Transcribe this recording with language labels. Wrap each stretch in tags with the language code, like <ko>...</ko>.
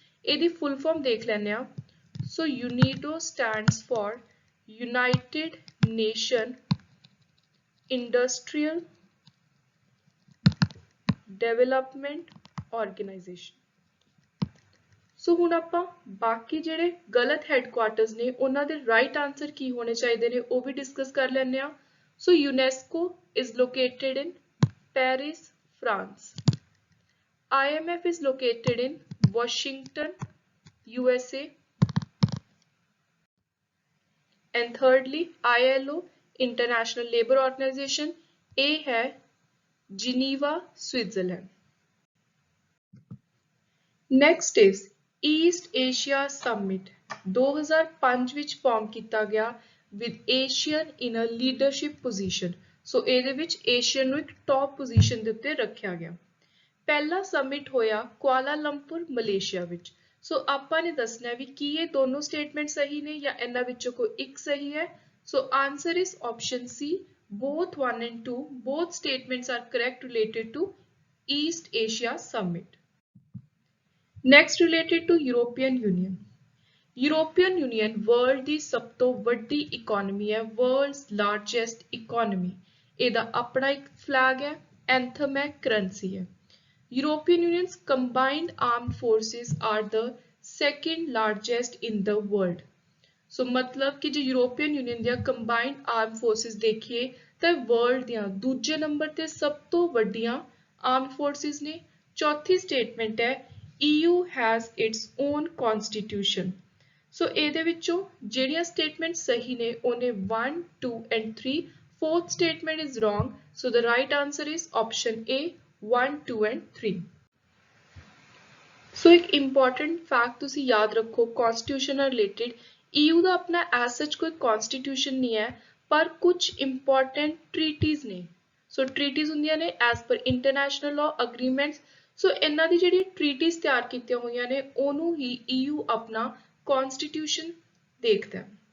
<pa>ਇਹਦੀ full form ਦੇਖ ਲੈਂਦੇ ਆ। ਸੋ</pa> <en>UNIDO stands for United Nation Industrial Development Organization।</en> <pa>ਸੋ ਹੁਣ ਆਪਾਂ ਬਾਕੀ ਜਿਹੜੇ ਗਲਤ ਹੈਡਕੁਆਰਟਰਸ ਨੇ ਉਹਨਾਂ ਦੇ ਰਾਈਟ ਆਨਸਰ ਕੀ ਹੋਣੇ ਚਾਹੀਦੇ ਨੇ ਉਹ ਵੀ ਡਿਸਕਸ ਕਰ ਲੈਂਦੇ ਆ।</pa> <en>So UNESCO is located in Paris, France. IMF is located in Washington, USA. And thirdly, ILO, International Labour Organization,</en> <pa>ਇਹ ਹੈ</pa> <en>Geneva, Switzerland. Next is East Asia Summit 2005</en> <pa>ਵਿੱਚ ਫਾਰਮ ਕੀਤਾ ਗਿਆ</pa> <en>with Asian in a leadership position।</en> <pa>ਸੋ ਇਹਦੇ ਵਿੱਚ Asian ਨੂੰ ਇੱਕ top position ਦੇ ਉੱਤੇ ਰੱਖਿਆ ਗਿਆ। ਪਹਿਲਾ ਸਮਿਟ ਹੋਇਆ ਕੁਆਲਾਲੰਪੁਰ ਮਲੇਸ਼ੀਆ ਵਿੱਚ। ਸੋ ਆਪਾਂ ਨੇ ਦੱਸਣਾ ਵੀ ਕੀ ਇਹ ਦੋਨੋਂ ਸਟੇਟਮੈਂਟ ਸਹੀ ਨੇ ਜਾਂ ਇਹਨਾਂ ਵਿੱਚੋਂ ਕੋਈ ਇੱਕ ਸਹੀ ਹੈ।</pa> <en>So answer is option C, both 1 and 2 both statements are correct related to East Asia Summit। Next related to European Union। European Union world</en> <pa>ਦੀ ਸਭ ਤੋਂ ਵੱਡੀ ਇਕੋਨਮੀ ਹੈ,</pa> <en>world's largest economy।</en> <pa>ਇਹਦਾ ਆਪਣਾ ਇੱਕ ਫਲੈਗ ਹੈ, ਐਂਥਮ ਹੈ, ਕਰੰਸੀ ਹੈ।</pa> <en>European Union's combined armed forces are the second largest in the world।</en> <pa>ਸੋ ਮਤਲਬ ਕਿ ਜੇ ਯੂਰੋਪੀਅਨ ਯੂਨੀਅਨ ਦੀਆਂ ਕੰਬਾਈਨਡ ਆਰਮ ਫੋਰਸਿਸ ਦੇਖੀਏ ਤਾਂ ਵਰਲਡ ਦੀਆਂ ਦੂਜੇ ਨੰਬਰ ਤੇ ਸਭ ਤੋਂ ਵੱਡੀਆਂ ਆਰਮਡ ਫੋਰਸਿਸ ਨੇ। ਚੌਥੀ ਸਟੇਟਮੈਂਟ ਹੈ</pa> <en>EU has its own constitution।</en> <pa>ਸੋ ਇਹਦੇ ਵਿੱਚੋਂ ਜਿਹੜੀਆਂ ਸਟੇਟਮੈਂਟ ਸਹੀ ਨੇ ਉਹਨੇ 1, 2 and 3।</pa> <en>fourth statement is wrong, so the right answer is option A, 1, 2 and 3।</en> <pa>ਸੋ ਇੱਕ ਇੰਪੋਰਟੈਂਟ ਫੈਕਟ ਤੁਸੀਂ ਯਾਦ ਰੱਖੋ ਕਨਸਟੀਟਿਊਸ਼ਨ ਨਾਲ ਰਿਲੇਟਡ, EU ਦਾ ਆਪਣਾ ਐਜ਼ ਸੱਚ ਕੋਈ ਕਨਸਟੀਟਿਊਸ਼ਨ ਨਹੀਂ ਹੈ ਪਰ ਕੁਝ ਇੰਪੋਰਟੈਂਟ ਟ੍ਰੀਟੀਜ਼ ਨੇ। ਸੋ ਟ੍ਰੀਟੀਜ਼ ਹੁੰਦੀਆਂ ਨੇ ਐਜ਼ ਪਰ ਇੰਟਰਨੈਸ਼ਨਲ ਲਾਅ ਅਗਰੀਮੈਂਟਸ। ਸੋ ਇਹਨਾਂ ਦੀ ਜਿਹੜੀ ਟ੍ਰੀਟੀਜ਼ ਤਿਆਰ ਕੀਤੀਆਂ ਹੋਈਆਂ ਨੇ ਉਹਨੂੰ ਹੀ EU ਆਪਣਾ ਕਨਸਟੀਟਿਊਸ਼ਨ ਦੇਖਦਾ ਹੈ।</pa>